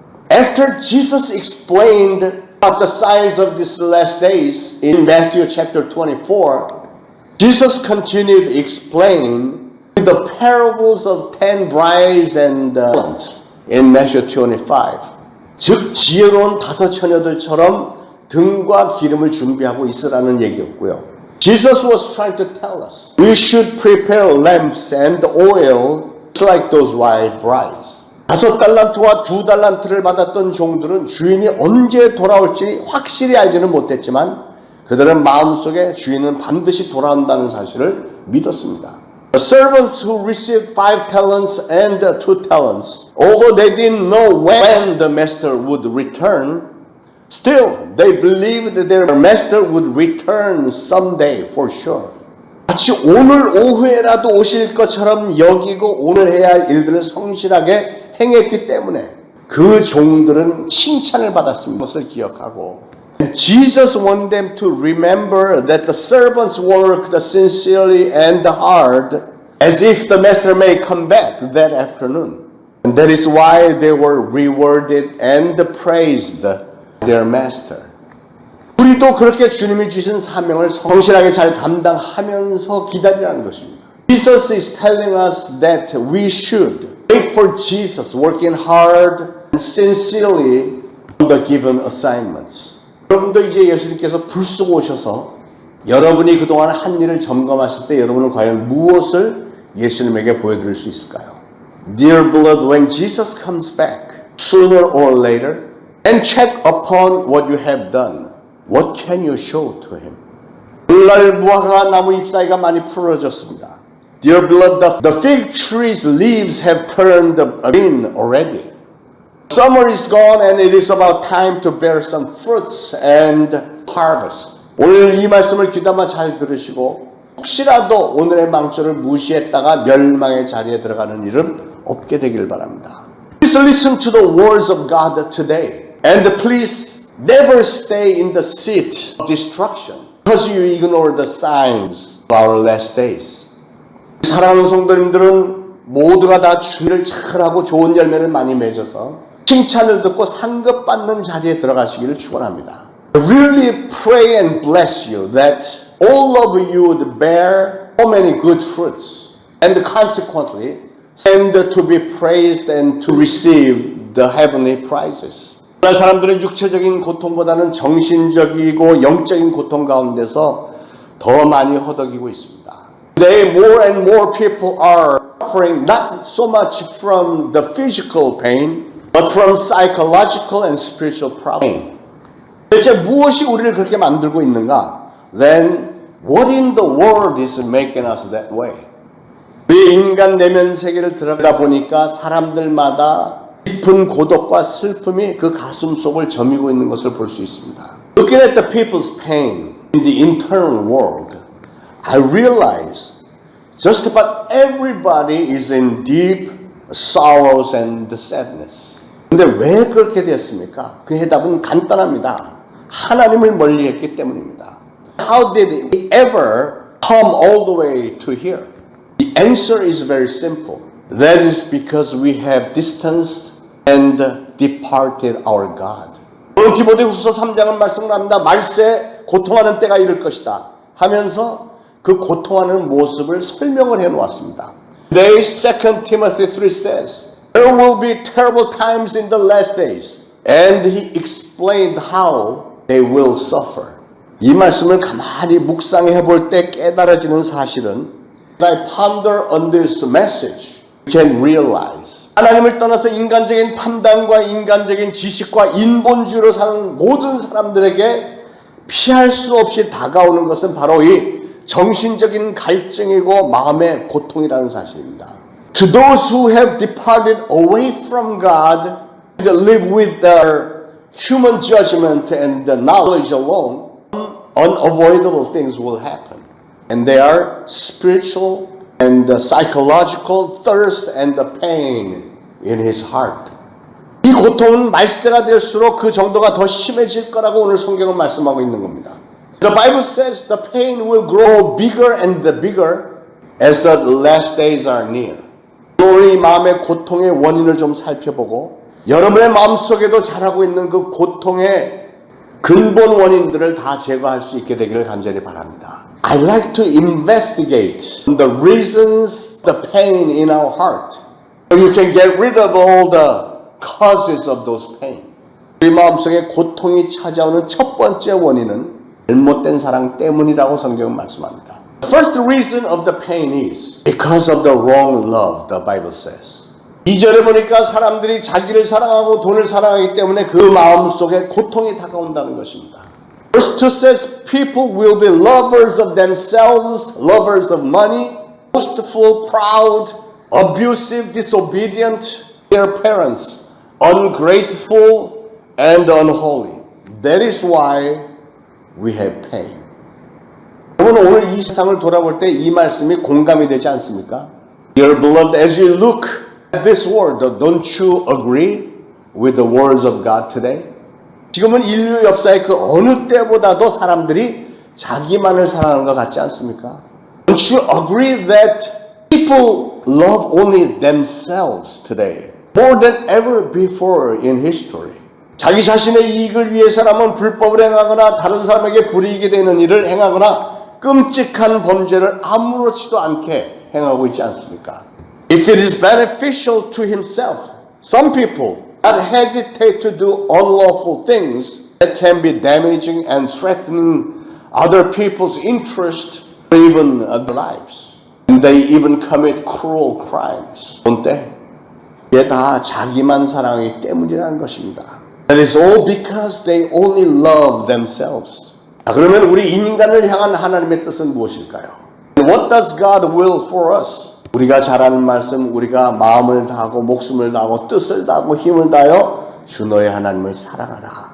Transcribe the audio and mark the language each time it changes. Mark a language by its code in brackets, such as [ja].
[en] After Jesus explained about the signs of these last days in Matthew chapter 24, Jesus continued to explain the parables of 10 brides and talents in Matthew 25. [ko] 즉 지혜로운 5 처녀들처럼 등과 기름을 준비하고 있으라는 얘기였고요. [en] Jesus was trying to tell us we should prepare lamps and oil like those white brides. [ko] 5달란트와 2달란트를 받았던 종들은 주인이 언제 돌아올지 확실히 알지는 못했지만 그들은 마음속에 주인은 반드시 돌아온다는 사실을 믿었습니다. [en] The servants who received 5 talents and 2 talents, although they didn't know when the master would return, still they believed that their master would return someday for sure. [ko] 마치 오늘 오후에라도 오실 것처럼 여기고 오늘 해야 할 일들을 성실하게 행했기 때문에 그 종들은 칭찬을 받았습니다. 것을 기억하고 [en] Jesus wanted them to remember that the servants worked sincerely and hard as if the master may come back that afternoon. And that is why they were rewarded and praised their master. [ko] 우리도 그렇게 주님이 주신 사명을 성실하게 잘 감당하면서 기다리라는 것입니다. [en] Jesus is telling us that we should wait for Jesus, working hard and sincerely on the given assignments. [ko] 여러분도 이제 예수님께서 불쑥 오셔서 여러분이 그동안 한 일을 점검하실 때 여러분은 과연 무엇을 예수님에게 보여드릴 수 있을까요? [en] Dear beloved, when Jesus comes back, sooner or later, and check upon what you have done, what can you show to him? [ko] 오늘날 무화과 나무 잎사이가 많이 풀어졌습니다. [en] Dear beloved, the fig tree's leaves have turned green already. Summer is gone and it is about time to bear some fruits and harvest. [ko] 오늘 이 말씀을 귀담아 잘 들으시고 혹시라도 오늘의 망조를 무시했다가 멸망의 자리에 들어가는 일은 없게 되길 바랍니다. [en] Please listen to the words of God today and please never stay in the seat of destruction because you ignore the signs of our last days. [ko] 사랑하는 성도님들은 모두가 다 주의를 잘하고 좋은 열매를 많이 맺어서 칭찬을 듣고 상급받는 자리에 들어가시기를 축원합니다. [en] I really pray and bless you that all of you would bear so many good fruits and consequently stand to be praised and to receive the heavenly prizes. [ko] 사람들은 육체적인 고통보다는 정신적이고 영적인 고통 가운데서 더 많이 허덕이고 있습니다. [en] Today, more and more people are suffering not so much from the physical pain, but from psychological and spiritual pain. [ko] 대체 무엇이 우리를 그렇게 만들고 있는가? [en] Then, what in the world is making us that way? [ko] 우리 인간 내면 세계를 들여다 보니까 사람들마다 깊은 고독과 슬픔이 그 가슴 속을 저미고 있는 것을 볼 수 있습니다. [en] Looking at the people's pain in the internal world, I realize just about everybody is in deep sorrows and sadness. [ko] 근데 왜 그렇게 됐습니까? 그 해답은 간단합니다. 하나님을 멀리했기 때문입니다. [en] How did we ever come all the way to here? The answer is very simple. That is because we have distanced and departed our God. [ko] 오늘 디모데후서 3장은 말씀을 합니다. 말세 고통하는 때가 이를 것이다 하면서 그 고통하는 모습을 설명을 해놓았습니다. [en] Today 2 Timothy 3 says, There will be terrible times in the last days. And he explained how they will suffer. [ko] 이 말씀을 가만히 묵상해 볼 때 깨달아지는 사실은 [en] As I ponder on this message, you can realize [ko] 하나님을 떠나서 인간적인 판단과 인간적인 지식과 인본주의로 사는 모든 사람들에게 피할 수 없이 다가오는 것은 바로 이 정신적인 갈증이고 마음의 고통이라는 사실입니다. [en] To those who have departed away from God and live with their human judgment and the knowledge alone, unavoidable things will happen. And they are spiritual and psychological thirst and the pain in his heart. [ko] 이 고통은 말세가 될수록 그 정도가 더 심해질 거라고 오늘 성경은 말씀하고 있는 겁니다. [en] The Bible says the pain will grow bigger and bigger as the last days are near. [ko] 우리 마음의 고통의 원인을 좀 살펴보고 여러분의 마음속에도 자라고 있는 그 고통의 근본 원인들을 다 제거할 수 있게 되기를 간절히 바랍니다. [en] I like to investigate the reasons, the pain in our heart. So you can get rid of all the causes of those pain. [ko] 우리 마음속에 고통이 찾아오는 첫 번째 원인은 잘못된 사랑 때문이라고 성경은 말씀합니다. [en] The first reason of the pain is because of the wrong love, the Bible says. [ko] 2절에 보니까 사람들이 자기를 사랑하고 돈을 사랑하기 때문에 그 마음속에 고통이 다가온다는 것입니다. [en] Verse 2 says, people will be lovers of themselves, lovers of money, boastful, proud, abusive, disobedient to their parents, ungrateful, and unholy. That is why we have pain. [ko] 여러분 오늘 이 세상을 돌아볼 때 이 말씀이 공감이 되지 않습니까? [en] Dear beloved, as you look at this world, don't you agree with the words of God today? [ko] 지금은 인류 역사의 그 어느 때보다도 사람들이 자기만을 사랑하는 것 같지 않습니까? [en] Don't you agree that people love only themselves today, more than ever before in history? [ko] 자기 자신의 이익을 위해서라면 불법을 행하거나 다른 사람에게 불이익이 되는 일을 행하거나 끔찍한 범죄를 아무렇지도 않게 행하고 있지 않습니까? [en] If it is beneficial to himself, some people not hesitate to do unlawful things that can be damaging and threatening other people's interest or even their lives. And they even commit cruel crimes. don't they? [ko] 이게 다 자기만 사랑하기 때문이라는 것입니다. [en] That is all because they only love themselves. [ko] 그러면 우리 인간을 향한 하나님의 뜻은 무엇일까요? [en] What does God will for us? [ko] 우리가 잘 아는 말씀, 우리가 마음을 다하고 목숨을 다하고 뜻을 다하고 힘을 다하여 주 너의 하나님을 사랑하라.